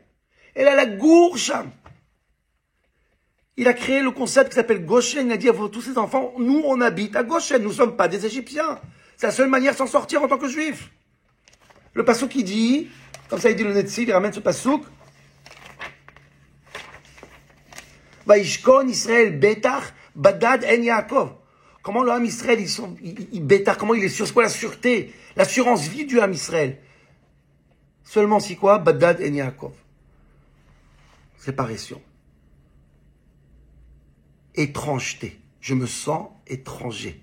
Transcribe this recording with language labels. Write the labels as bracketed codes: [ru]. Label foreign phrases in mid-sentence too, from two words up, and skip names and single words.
[fr] Elle a la gourcham. Il a créé le concept qui s'appelle Goshen. Il a dit à tous ses enfants, nous, on habite à Goshen. Nous ne sommes pas des Égyptiens. C'est la seule manière de s'en sortir en tant que juif. Le passouk qui dit, comme ça il dit le Netziv, il ramène ce passouk. [he] וישכון ישראל בטח בדד עין יעקב. [fr] Comment le [he] עם ישראל, [fr] comment il est sûr? C'est quoi la sûreté? L'assurance vie du [he] עם ישראל. [fr] Seulement si quoi? [he] בדד עין יעקב. [fr] Séparation. Étrangeté. Je me sens étranger.